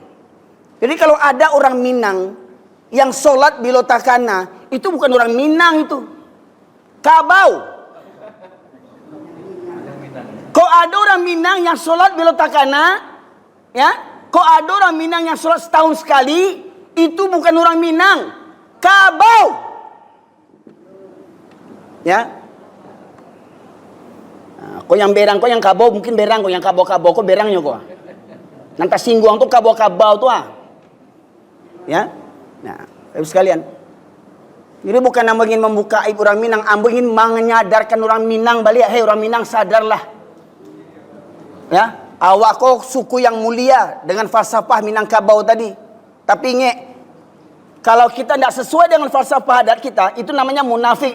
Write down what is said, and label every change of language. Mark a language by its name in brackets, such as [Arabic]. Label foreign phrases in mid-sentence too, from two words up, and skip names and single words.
[Indonesian] Jadi kalau ada orang Minang yang [Minangkabau] solat bila takana, [Indonesian] itu bukan orang Minang itu. Kabau. Kok ada orang Minang yang [Minangkabau] solat bila takana, [Indonesian] ya? Kok ada orang Minang yang solat setahun sekali, itu bukan orang Minang. Kabau. Ya, kau yang berang, kau yang kabau mungkin berang, kau yang kabau-kabau, kau berangnya kau. [Minangkabau] Nanti singguang tu kabau-kabau tu ya, [Indonesian] nah, ibu sekalian. Jadi bukan ingin membuka aib orang Minang, ingin menyadarkan orang Minang balik. Hei orang Minang sadarlah. Ya, awak kau suku yang mulia dengan falsafah Minangkabau tadi. Tapi ingat, kalau kita tidak sesuai dengan falsafah adat kita, itu namanya munafik.